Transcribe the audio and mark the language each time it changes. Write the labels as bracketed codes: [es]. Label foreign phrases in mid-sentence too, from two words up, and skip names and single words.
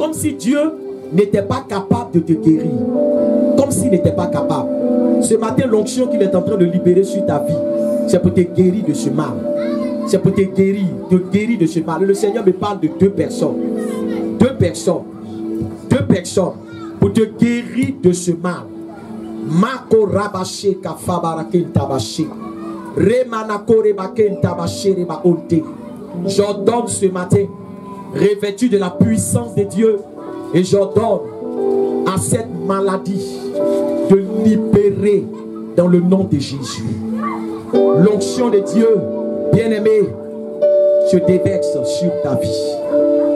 [fr] Comme si Dieu n'était pas capable de te guérir. Comme s'il n'était pas capable. Ce matin, l'onction qu'il est en train de libérer sur ta vie, c'est pour te guérir de ce mal. C'est pour te guérir de ce mal. Le Seigneur me parle de deux personnes. Deux personnes pour te guérir de ce mal. Mako rabaché kafabarake tabaché. Remanakore baken tabaché reba onte. J'ordonne ce matin, revêtu de la puissance de Dieu, et j'ordonne à cette maladie de libérer dans le nom de Jésus. L'onction de Dieu, bien-aimé, se déverse sur ta vie.